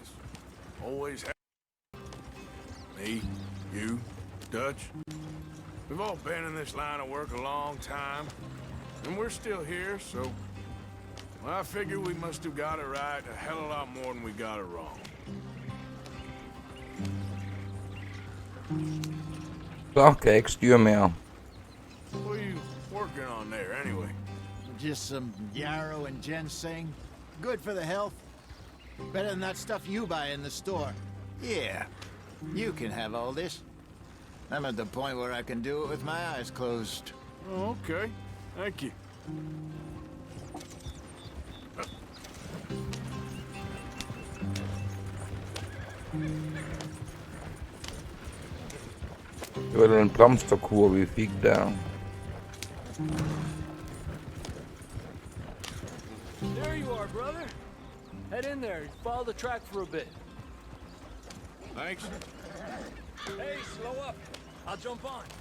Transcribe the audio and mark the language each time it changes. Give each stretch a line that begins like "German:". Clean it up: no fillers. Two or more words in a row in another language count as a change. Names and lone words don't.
English: Always has. Me, you, Dutch. We've all been in this line of work a long time. And we're still here, so... Well, I figure we must have got it right a hell of a lot more than we got it wrong.
Danish: Så kan jeg ikke styre mere.
English: What are you working on there, anyway? Just some yarrow and ginseng. Good for the health. Better than that stuff you buy in the store. Yeah, you can have all this. I'm at the point where I can do it with my eyes closed. Oh, okay. Thank you.
Danish: Det var den blomsterkur, vi fik der.
English: There you are, brother. Head in there. Follow the track for a bit. Thanks. Hey, slow up. I'll jump on.